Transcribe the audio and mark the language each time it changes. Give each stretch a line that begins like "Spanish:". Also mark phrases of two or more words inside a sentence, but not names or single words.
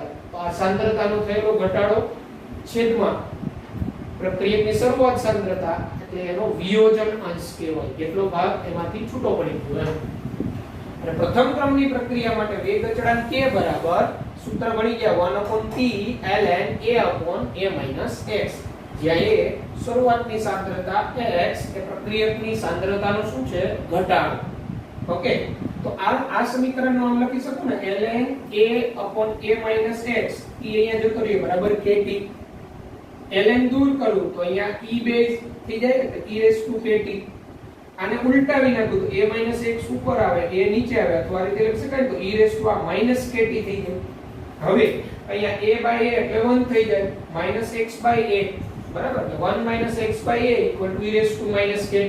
Gujarati: તો આ સાંદ્રતાનો થયેલો ઘટાડો છેદમાં પ્રક્રિયકની શરૂઆત સાંદ્રતા, એટલે એનો વિયોજન અંશ કહેવાય. કેટલો ભાગ એમાંથી છૂટો પડી ગયો. અને પ્રથમ ક્રમની પ્રક્રિયા માટે વેગ અચળાંક k બરાબર સૂત્ર ભણી ગયા 1/t ln a/a - x, જ્યાં a શરૂઆતની સાંદ્રતા, x એ પ્રક્રિયકની સાંદ્રતાનો શું છે? ઘટાડો. ઓકે, તો આ સમીકરણનો આમ લખી શકો ને, ln a/a - x, એ અહીંયા જતો રહ્યો, બરાબર, kt. ln દૂર કરું તો અહીંયા e બેઝ થઈ જાય એટલે e
English: raise to
Gujarati: kt. આને ઉલટાવી નાખું તો a - x ઉપર આવે a નીચે આવે અથવા આ રીતે લખી શકાય તો e
English: raise to
Gujarati: આ -kt થઈ જાય. હવે અહીંયા a a એટલે 1 થઈ જાય -x/a બરાબર એટલે 1 - x/a = e
English: raise to
Gujarati: -kt.